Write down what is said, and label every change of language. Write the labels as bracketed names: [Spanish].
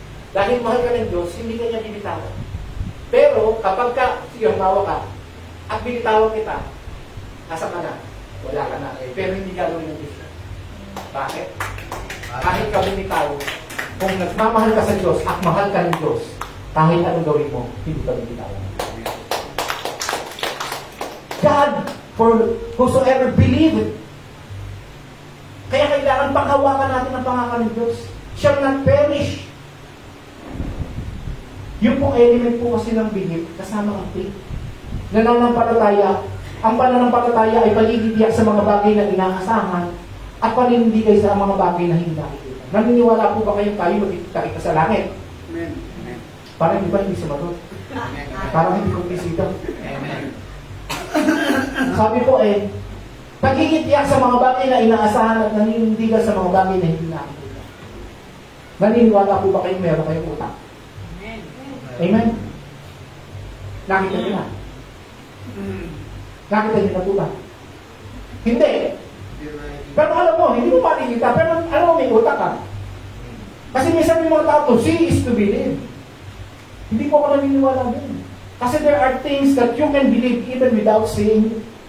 [Filipino] Dahil mahal ka ng Diyos, hindi ka niya binitawan. Pero kapag sige, humawa ka, at binitawan kita, nasa ka na, wala ka na. Pero hindi gagawin ng Diyos. Bakit? Kahit ka bumitaw, kung nagmamahal ka sa Diyos at mahal ka ng Diyos, kahit anong gawin mo, hindi ka binitawan. [English] God, for whosoever believe it. [Filipino] Kaya kailangan panghawakan natin ang pangalan ng Diyos. [English] Shall not perish. [Filipino] Yung pong element po kasi ng belief, kasama ang faith. Nananampalataya, ang pananampalataya ay pagigitiyak sa mga bagay na inaasahan at paninindigay sa mga bagay na hindi nakikita. Naniniwala po ba kayong tayo magkikita sa langit? Amen. Parang di ba hindi sumagot? Parang hindi kumbisito. Sabi po pagigitiyak sa mga bagay na inaasahan at naninindigan sa mga bagay na hindi nakikita. Naniniwala po ba kayong meron kayong utang? Amen? Nakita niyo na? Nakita niyo na po ba? Hindi. Pero alam mo, hindi mo makikita, pero alam mo, may utang ka. Kasi minsan may mga tao, [English] see is to believe. [Filipino] Hindi ko ako naniniwala din. [English] Kasi there are things that you can believe even without seeing.